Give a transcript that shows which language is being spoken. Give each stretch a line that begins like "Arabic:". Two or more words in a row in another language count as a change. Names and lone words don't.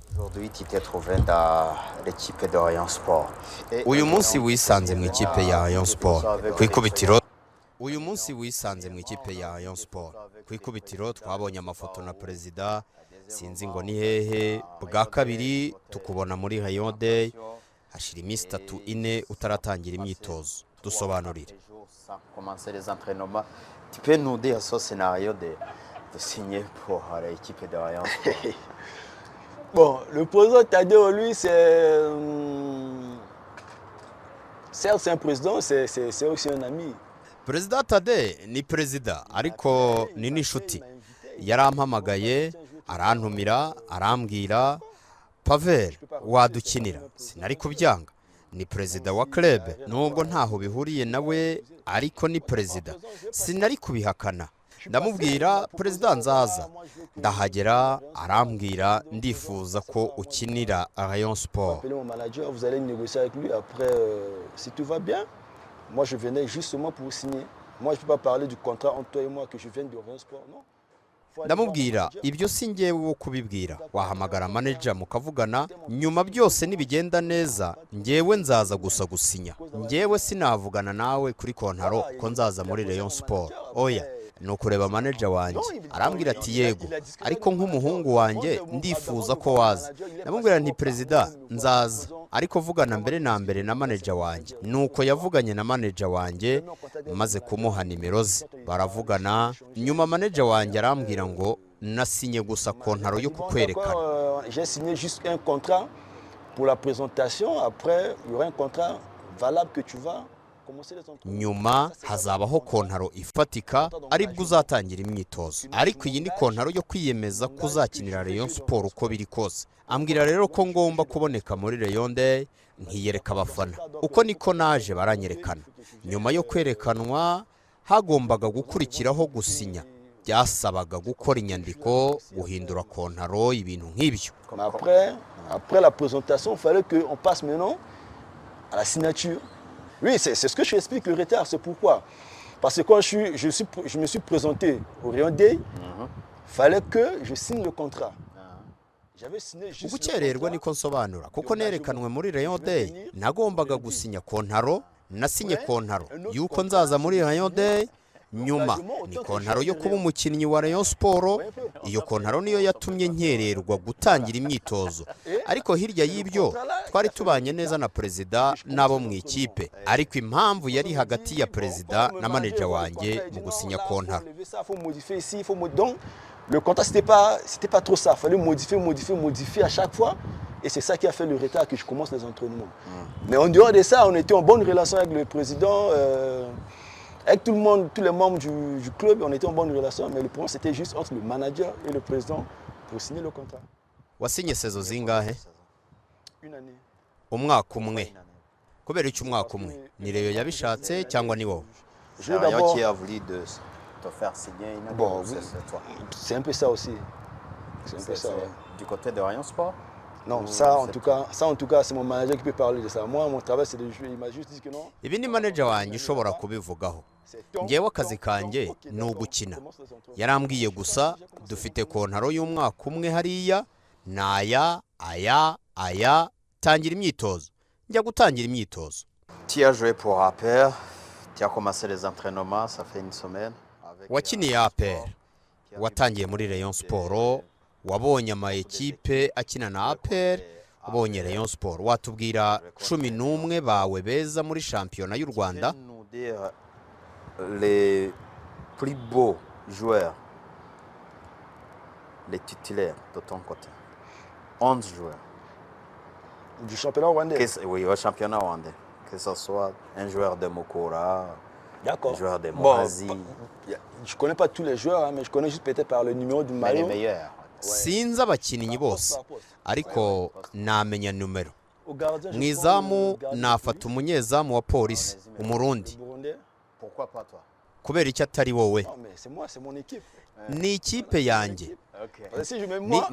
Kinyarwanda: uyu munsi wisanze mu ikipe ya Rayon Sport ku ikubitiro uyu munsi wisanze mu ikipe ya Rayon Sport ku ikubitiro twabonye amafoto na perezida sinzi ngo ni hehe bwa kabiri tukubona muri Rayon Day hashira iminsi 3-4 utaratangira imyitozo dusobanurire.
French: Tu peux nous dire ce scénario de signer pour l'équipe de Rayon Sport? Bon, le président Tadeo, lui, certes, c'est un président, c'est aussi un ami.
Kinyarwanda: Perezida Tade ni perezida ariko ni nishuti. Yarampamagaye, arantumira, arambwira, Pavel wadukinira. Sinari kubyanga. Ni perezida wa club nubwo ntaho bihuriye nawe ariko ni perezida. Sinari kubihakana. Ndamubwira perezida nzaza ndahagera arambwira ndifuza ko ukinira Rayon Sport.
French: Vous allez négocier avec lui après si tout va bien. Moi je venais justement pour signer. Moi je peux pas parler du contrat entre toi et moi que je viens de Rayon Sport, non.
Kinyarwanda: Ndamubwira ibyo singiye wo kubibwira wahamagara manager mukavugana nyuma byose nibigenda neza ngewe nzaza gusa gusinya. Ngewe sinavugana nawe kuri kontaro ko nzaza muri Rayon Sport. Oya no kureba manager wanjye arambwira ati yego ariko nk'umuhungu wanjye ndifuza ko waza. Ndamubwira nti perezida nzaza ariko vugana mbere na mbere na manager wanjye. Nuko yavuganye na manager wanjye maze kumuha nimero ze baravugana nyuma manager wanjye arambwira ngo nasinye gusa kontaro yo kukwerekana.
French: J'ai signé juste un contrat pour la présentation, après il y aura un contrat valable que tu vas
Kinyarwanda: nyuma hazabaho kontaro ifatika aribwo uzatangira imyitozo. Ariko iyi ni kontaro yo kwiyemeza kuzakinira Rayon Sport uko biri kose. Ambwira rero ko ngomba kuboneka muri Rayon Day nkiyereka abafana. Uko niko naje baranyerekana. Nyuma yo kwerekanwa hagombaga gukurikiraho gusinya. Byasabaga gukora inyandiko guhindura kontaro ibintu nk'ibyo.
French: Après la présentation, il fallait que on passe maintenant à la signature. Oui, c'est ce que je explique le retard, c'est pourquoi. Parce que quand je me suis présenté au Rayon Day, il fallait que je signe le contrat. J'avais signé juste
Kinyarwanda: ugukererwa niko nsobanura kuko nerekanwe muri Rayon Day nagombaga gusinya kontaro nasinye kontaro yuko nzaza muri Rayon Day nyuma ni kontaro yo kuba umukinnyi wa Rayon Sport. Iyo kontaro niyo yatumye nkererwa gutangira imyitozo ariko hirya y'ibyo twari tubanye neza na perezida nabo mu ikipe ariko impamvu yari hagati ya perezida na manager wanjye mu gusinya kontaro.
French: Le contrat c'était pas trop ça, il fallait modifier à chaque fois et c'est ça qui a fait le retard que je commence les entraînements. Mais en dehors de ça, on était en bonne relation avec le président. Avec tout le monde, tous les membres du club, on était en bonne relation, mais le problème c'était juste entre le manager et le président pour signer le contrat.
Kinyarwanda: Wasinye sezo zingahe?
French: Une année.
Kinyarwanda: Umwaka umwe. Kubera iki umwaka umwe? Ni Rayon yabishatse cyangwa ni wowe?
French: C'est Rayon qui a voulu de te faire signer une année. Bon, c'est toi. C'est un peu ça aussi. C'est un peu ça. Du côté de Rayon Sport? Non, ça en tout cas, c'est mon manager qui peut parler de ça. Moi, mon travail c'est de jouer. Il m'a juste dit que non.
Kinyarwanda: Ibi ni manager wanjye ushobora kubivugaho. Ngewe akazi kanjye ni ugukina. Yarambwiye gusa dufite kontaro y'umwaka umwe hariya naya aya tangira imyitozo. Njya gutangira imyitozo.
French: Tu as joué pour APR, tu as commencé les entraînements, ça fait une semaine.
Kinyarwanda: Wakiniye APR, watangiye muri Rayon Sport, wabonye ama ekipe akina na APR, wabonye Rayon Sport. Watubwira 11 bawe beza muri championnat y'u Rwanda.
French: Les plus beaux joueurs, les titulaires de ton côté. 11 joueurs. Du championnat rwandais? Oui, au championnat rwandais. Que ce soit un joueur de Mokora, un joueur de Morazi. Bon, je ne connais pas tous les joueurs, hein, mais je connais juste peut-être par le numéro du maillot. Les meilleurs.
Kinyarwanda: Sinzi abakinnyi bose ariko namenya numero. Mwizamu nafata umunyezamu wa polisi umurundi.
French: Pourquoi pas toi?
Kinyarwanda: Kubera iki atari wowe?
French: Non mais c'est moi, c'est mon équipe.
Kinyarwanda: Ni ikipe yanjye.
French: Si je mets moi,